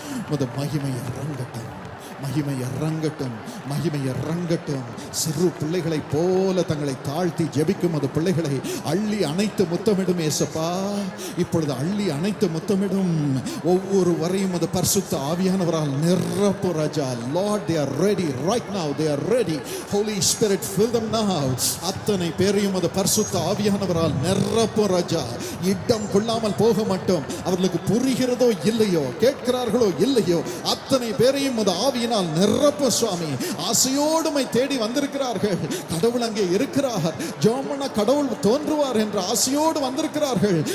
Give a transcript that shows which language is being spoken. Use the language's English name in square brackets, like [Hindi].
[Tamil] முத மகிமை இறங்கட்டும், மகிமை இறங்கட்டும், மகிமை இறங்கட்டும். சிறு பிள்ளைகளை போல தங்களை தாழ்த்தி ஜெபிக்கும் அது பிள்ளைகளை அள்ளி அணைத்து முத்தமிடும் ஏசப்பா. இப்பொழுது அள்ளி அணைத்து முத்தமிடும் ஒவ்வொரு வரையும் அது பரிசுத்த ஆவியானவரால் நிரப்பு ராஜா. [English] Lord, they are ready right now, they are ready. Holy Spirit, fill them now. [Tamil] அத்தனை பேரையும் அது பரிசுத்த ஆவியானவரால் நிரப்பு ராஜா. இடம் கொள்ளாமல் போக மாட்டோம். அவர்களுக்கு புரிகிறதோ இல்லையோ, கேட்கிறார்களோ இல்லையோ, அத்தனை பேரையும் அது ஆவியினால் நிரப்பு சுவாமி. ஆசையோடுமை தேடி வந்திருக்கிறார்கள். கடவுள் அங்கே இருக்கிறார், ஜோமன கடவுள் தோன்றுவார் என்ற ஆசையோடு வந்திருக்கிறார்கள்.